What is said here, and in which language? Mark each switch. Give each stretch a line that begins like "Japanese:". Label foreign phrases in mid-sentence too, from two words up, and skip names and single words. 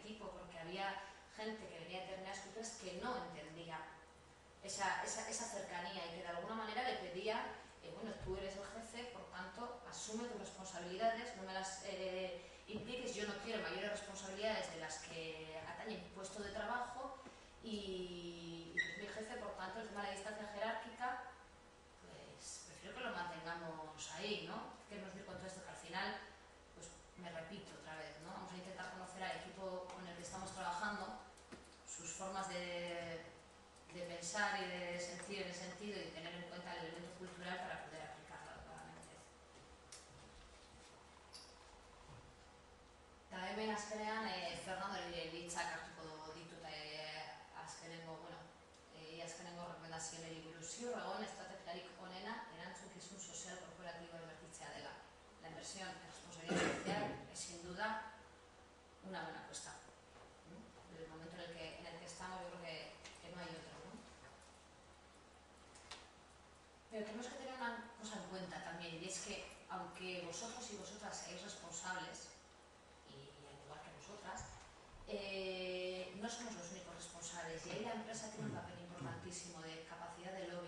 Spanish: equipo, porque había gente que venía de determinadas culturas que no entendía esa cercanía y que de alguna manera le pedía, bueno, tú eres el jefe, por tanto, asume tus responsabilidades, no me las impliques, yo no quiero mayores responsabilidades de las que atañen puesto de trabajo y pues mi jefe, por tanto, el tema de la distancia jerárquica, pues prefiero que lo mantengamos ahí, ¿no? Queremos decir con todo esto que al final, pues me repito otra vez, ¿no? Vamos a intentar conocer al equipo con el que estamos trabajando, sus formas de pensar y de sentir en ese sentido y tener en cuenta el elemento cultural para poder aplicarlo adecuadamente.
Basque: Eta hemen azkenean Fernando Litzak hartuko ditut azkenengo, bueno, azkenengo rekomendazioneri buruz. Ziur egon estrategiarik onena erantzukizun sozial korporatibo inbertitzea dela.
Spanish: La inversión en responsabilidad social es sin duda una buena apuesta. Desde el momento en el que estamos, yo creo que no hay otro, ¿no? Pero tenemos que tener una cosa en cuenta también, y es que aunque vosotros y vosotras seáis responsables, y al igual que vosotras, no somos los únicos responsables, y ahí la empresa tiene un papel importantísimo de capacidad de lobby.